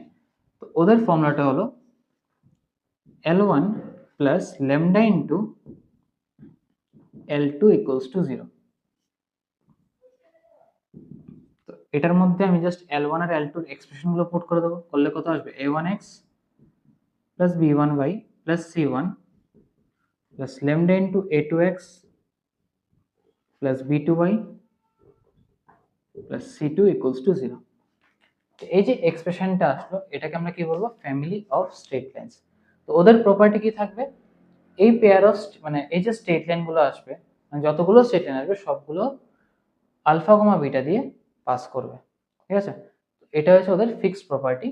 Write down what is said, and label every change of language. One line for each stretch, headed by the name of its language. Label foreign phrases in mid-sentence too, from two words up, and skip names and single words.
Bangla: তো ওদের ফর্মুলাটা হলো
English: L1 plus lambda into L2 equals to 0.
Bangla: তো এটার মধ্যে আমি জাস্ট L1 আর L2 এর এক্সপ্রেশনগুলো পুট করে দেবো, করলে কত আসবে?
English: a1x plus b1y plus c1 plus lambda into a2x plus b2y plus c2 equals to 0।
Bangla: এই যে এক্সপ্রেশনটা আসলো এটাকে আমরা কি বলবো?
English: family of straight lines.
Bangla: তো ওদের প্রপার্টি কি থাকবে? এই
English: pair of
Bangla: মানে এই যে স্ট্রেট লাইনগুলো আসবে, মানে যতগুলো স্ট্রেট লাইন আসবে সবগুলো
English: alpha comma beta
Bangla: দিয়ে পাস করবে। ঠিক আছে? এটা হচ্ছে ওদের
English: fixed property.